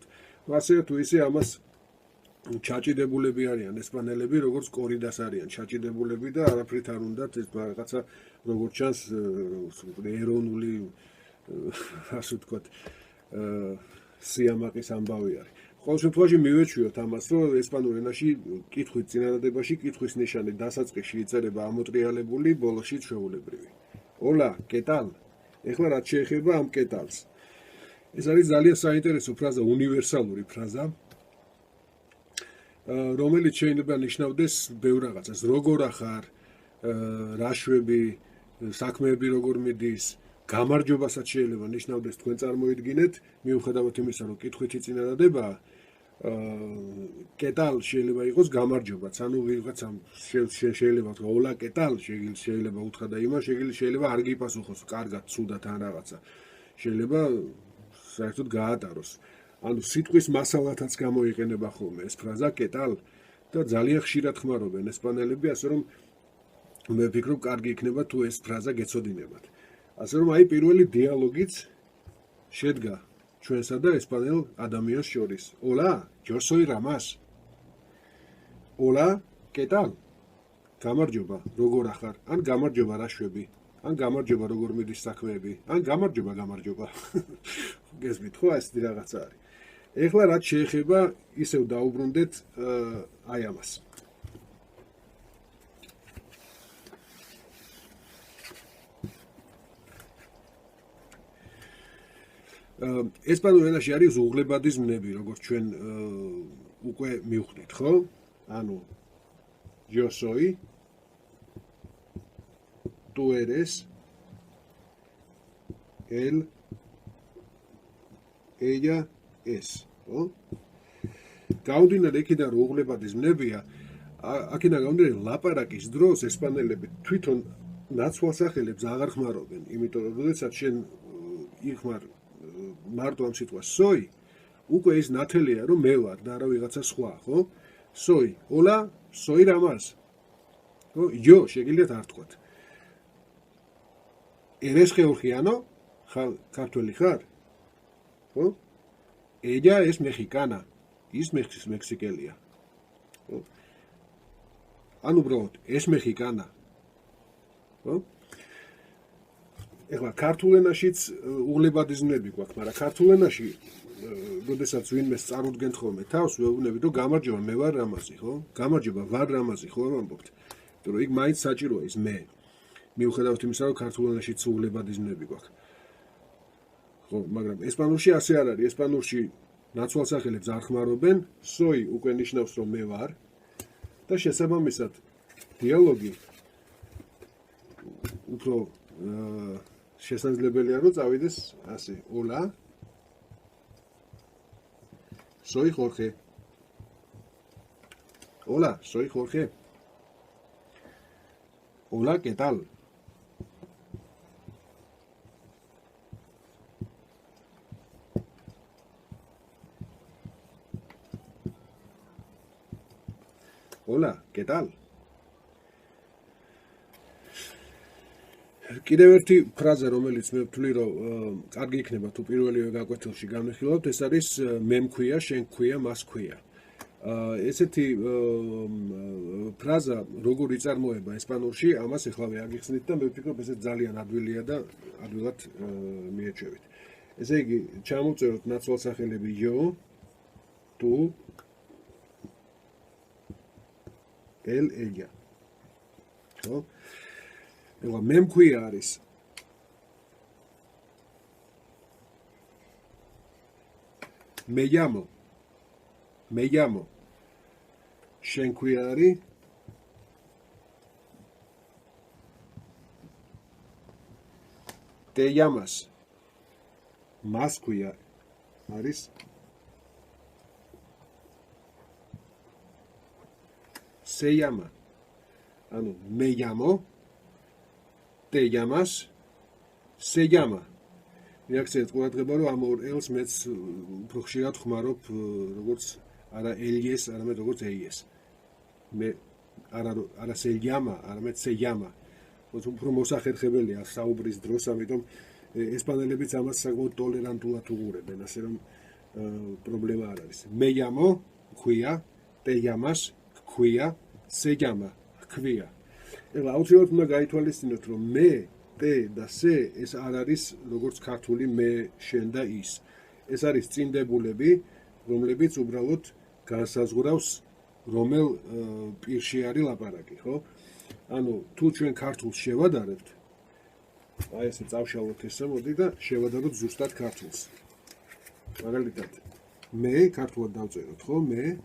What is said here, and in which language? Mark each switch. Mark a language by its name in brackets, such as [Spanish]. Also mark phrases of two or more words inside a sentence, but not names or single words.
[Georgian] ასე თუ ისე ამას ჩაჭიდებულები არიან ესპანელები, როგორც კორიდას არიან ჩაჭიდებულები და არაფრით არ უნდათ ეს რაღაცა როგორც ჩანს ეროვნული ასე ვთქვათ სიამაყის ამბავი არის. ყოველ შემთხვევაში მივეჩვიოთ ამას, რომ ესპანურ ენაში კითხვით წინადადებაში კითხვის ნიშანი დასაწყისში იწერება ამოტრიალებული, ბოლოში ჩვეულებრივი. [Spanish] Hola, ¿qué tal? [Georgian] ეხლა რაც შეეხება ამ [Spanish] ¿qué tal- [Georgian] ს? ეს არის ძალიან საინტერესო ფრაზა, უნივერსალური ფრაზა, რომელიც შეიძლება ნიშნავდეს ბევრ რაღაცას. როგორ ახარ, რა შვები, საქმეები როგორ მიდის, გამარჯობასაც შეიძლება ნიშნავდეს, თქვენ წარმოიდგინეთ, მიუხედავად იმისა, რომ კითხვითი წინადადებაა, [Spanish] ¿qué tal [Georgian] შეიძლება იყოს გამარჯობაც, ანუ ვიღაცამ შეიძლება თქვა [Spanish] hola, ¿qué tal? [Georgian] შეიძლება უთხრა და იმას შეიძლება არ გიპასუხოს, კარგად, ცუდად ან რაღაცა. შეიძლება საერთოდ გაატაროს. ანუ სიტყვის მასალათაც გამოიყენება ხოლმე ეს ფრაზა [Spanish] ¿qué tal? [Georgian] და ძალიან ხშირად ხმარობენ ესპანელები, ასე რომ მე ვფიქრობ, კარგი იქნება თუ ეს ფრაზა გეცოდინებათ. ასე რომ აი პირველი დიალოგიც შედგა ჩვენსა და ესპანელ ადამიანს შორის. [Spanish] Hola, yo soy Ramas. Hola, ¿qué tal? [Georgian] გამარჯობა, როგორ ახარ? ან გამარჯობა, რა შვები? ან გამარჯობა, როგორ მიდის საქმეები? ან გამარჯობა. გესმით ხო, ასეთი რაღაცა არის. ეხლა რაც შეეხება, ისევ დაუბრუნდეთ აი ამას. ესპანურ ენაში არის უღლებადი ზმნები, როგორც ჩვენ უკვე მივხვდით, ხო? [Spanish] ანუ yo soy, tú eres, él, ella es, [Georgian] ხო? გამომდინარე იქიდან რომ უღლებადი ზმნებია, აქედან გამომდინარე ლაპარაკის დროს ესპანელები თვითონ ნაცვალსახელებს აღარ ხმარობენ, იმიტომ რომ როდესაც შენ იხმარ მარტო ამ სიტყვას soy, უკვე ის ნათელია, რომ მე ვარ და არა ვიღაცა სხვა, ხო? [Spanish] Soy, hola, soy Ramas. [Georgian] ხო? yo შეგიძლიათ არ თქვათ. [Spanish] eres georgiano? [Georgian] ქართველი ხარ? ხო? [Spanish] ella es mexicana. [Georgian] ის მექსიკელია. ხო? ან უბრალოდ [Spanish] es mexicana. [Georgian] ხო? ეხლა ქართულ ენაშიც უღლებადი ზმნები გვაქვს, მაგრამ ქართულ ენაში როდესაც ვინმეს წარუდგენთ ხოლმე თავს, ვეუბნებით, რომ გამარჯობა, მე ვარ რამაზი, ხო? გამარჯობა, ვარ რამაზი, ხო ვამბობთ? იმიტომ რომ იქ მაინც საჭიროა ის მე. მიუხედავად იმისა, რომ ქართულ ენაშიც უღლებადი ზმნები გვაქვს. ხო, მაგრამ ესპანურში ასე არ არის. ესპანურში ნაცვალსახელებს არ ხმარობენ, soy უკვე ნიშნავს, რომ მე ვარ და შესაბამისად დიალოგი უფრო შესაძლებელია, რომ წავიდეს ასე. [Spanish] Hola, soy Jorge. Hola, soy Jorge. Hola, ¿qué tal? Hola, ¿qué tal? [Georgian] კიდევ ერთი ფრაზა, რომელიც მე ვთვლი, რომ კარგი იქნება თუ პირველივე გაკვეთილში განვიხილავთ, ეს არის მე მქვია, შენ გქვია, მას ქვია. ესეთი ფრაზა როგორ იწარმოება ესპანურში, ამას ეხლავე აგიხსნით და მე ვფიქრობ, ეს ძალიან ადვილია და ადვილად მიეჩვევით. ესე იგი, ჩამოვწეროთ ნაცვალსახელები [Spanish] yo, tu, él, ella. [Georgian] ხო? ეხლა მე მქვია არის [Spanish] me llamo [Georgian] შენ ქვია არის [Spanish] te llamas [Georgian] მას ქვია არის [Spanish] se llama [Georgian] ანუ [Spanish] me llamo te llamas se llama [Georgian] რეაქციაც ყურადღება რომ ამ ორ ელს მეც უფრო ხშირად ხმარობ როგორც არა ელიეს არამედ როგორც ეიეს მე არა [Spanish] se llama [Georgian] არამედ [Spanish] se llama [Georgian] უფრო მოსახერხებელია საუბრის დროს ამიტომ ესპანელებიც ამას საკმაოდ ტოლერანტულად უყურებენ ასე რომ პრობლემა არ არის [Spanish] me llamo [Georgian] ქვია [Spanish] te llamas [Georgian] ქვია se llama ქვია ეხლა აუცილებლად უნდა გაითვალისწინოთ რომ მე te და se ეს არ არის როგორც ქართული მე შენ და ის ეს არის წინდებულები რომლებიც უბრალოდ განსაზღვრავს რომელ პირში არის ლაპარაკი ხო ანუ თუ ჩვენ ქართულს შევადარებთ აი ესე წავშალოთ ესე მოდი და შევადაროთ ზუსტად ქართულს მაგალითად მე ქართულად დავწეროთ ხო მე